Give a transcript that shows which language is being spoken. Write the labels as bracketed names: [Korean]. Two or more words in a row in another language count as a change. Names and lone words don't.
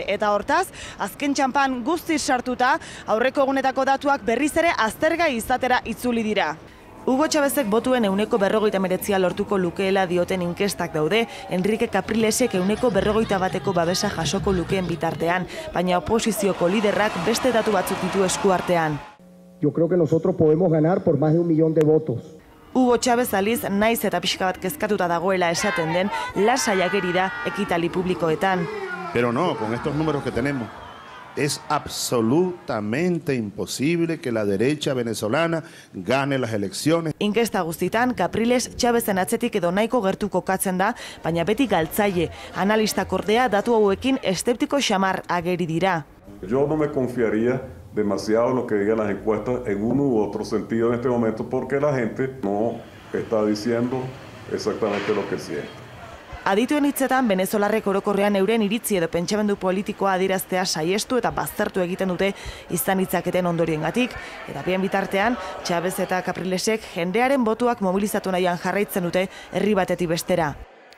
[Basque] Eta hortaz, azken txanpan guztiz sartuta, aurreko egunetako datuak berriz ere aztergai izatera itzuli dira. Hugo Chávezek botuen 49% lortuko lukeela dioten inkestak daude, Enrique Caprilesek 51%ko babesa jasoko lukeen bitartean, baina oposizioko liderrak beste datu batzuk ditu esku artean. [Spanish] Yo creo que nosotros podemos ganar por más de 1 millón de votos. [Basque] Hugo Chávez aliz naiz eta pixka bat kezkatuta dagoela esaten den, lasai ageri da ekitali publikoetan. [Spanish] Pero no, con estos números que tenemos, es absolutamente imposible que la derecha venezolana gane las elecciones. [Basque] Inkesta guztitan, Capriles Chávezen atzetik edo nahiko gertu kokatzen da, baina beti galtzaile. Analistak ordea datu hauekin eszeptiko xamar ageri dira. [Spanish] Yo no me confiaría demasiado en lo que digan las encuestas en uno u otro sentido en este momento, porque la gente no está diciendo exactamente lo que siente. [Basque] Adituen hitzetan, venezolarrek orokorrean euren iritzi edo pentsamendu politikoa adieraztea saiestu eta baztertu egiten dute izan hitzaketen ondoriengatik, eta bien bitartean, Chávez eta Caprilesek jendearen botuak mobilizatu nahian jarraitzen dute herri batetik bestera.